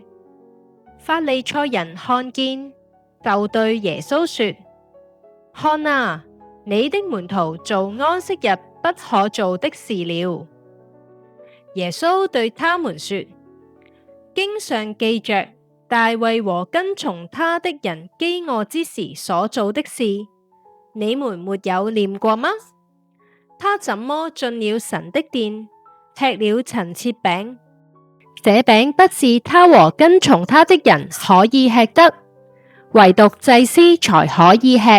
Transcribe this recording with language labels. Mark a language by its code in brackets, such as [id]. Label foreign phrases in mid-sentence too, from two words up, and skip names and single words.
[zh] 法利賽人看見，就對耶穌說：看啊，你的門徒做安息日不可做的事了。耶穌對他們說：經上記着大衛和跟從他的人饑餓之時所做的事，你們沒有念過嗎？他怎麼進了神的殿，吃了陳設餅，這餅不是他和跟從他的人可以吃的，唯獨祭司才可以吃。